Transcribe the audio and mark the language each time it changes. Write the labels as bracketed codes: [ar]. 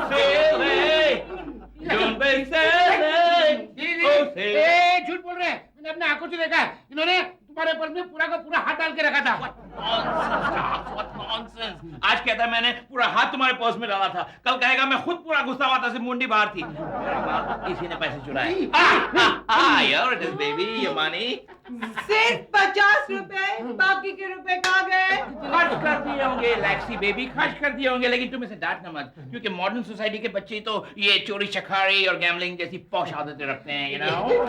[en] silly! Don't be silly! Oh, silly! [hi] ए, झूठ बोल रहे हैं। मैंने अपने आंखों से देखा है। इन्होंने तुम्हारे पर्स में पूरा का पूरा हाथ डाल के रखा था। [en] What nonsense! [hi] आज कहता है मैंने पूरा हाथ तुम्हारे पर्स में डाला था, कल कहेगा मैं खुद पूरा घुसा हुआ था, सिर्फ मुंडी बाहर थी। किसी ने पैसे चुराए। [en] Here it is, baby, your money. [hi] सिर्फ 50 रुपए, बाकी के रुपए कहाँ गए? खर्च कर दिए होंगे लैक्सी बेबी, खर्च कर दिए होंगे, लेकिन तुम इसे डांटना मत, क्योंकि मॉडर्न सोसाइटी के बच्चे तो ये चोरी चकारी और गैम्बलिंग जैसी पौश आदतें रखते हैं, [en] you know?